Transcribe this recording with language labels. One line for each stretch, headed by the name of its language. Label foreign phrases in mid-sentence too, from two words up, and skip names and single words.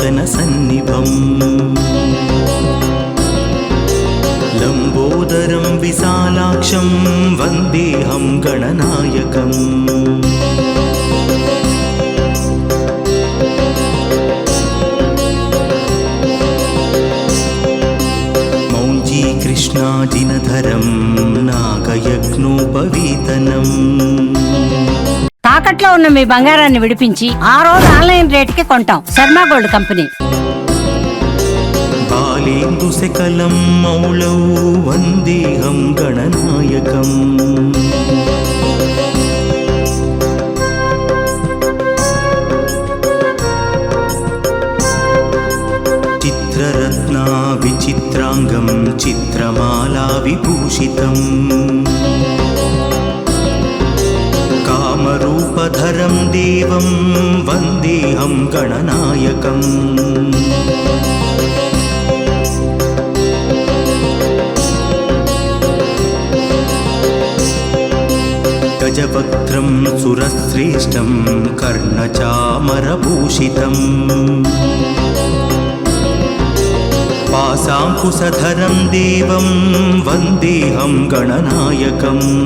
Sanskrit: सन्निभम् लम्बोदरं विशालाक्षं वन्देऽहं गणनायकम् मौञ्जी कृष्णाजिनधरं नागयज्ञोपवीतनम्
Telugu: తాకట్లో ఉన్న మీ బంగారాన్ని విడిపించి ఆ రోజు ఆన్లైన్ రేటుకి కొంటాం. శర్మ గోల్డ్ కంపెనీ.
Sanskrit: బాలేందు శకలం మౌళౌ వందేహం గణనాయకం చిత్రరత్నా విచిత్రాంగం చిత్రమాలా విభూషితం कामरूपधरं देवं वन्देऽहं गणनायकम् गजवक्त्रं सुरश्रेष्ठं कर्णचामरभूषितं पाशाङ्कुशधरं देवं वन्देऽहं गणनायकम्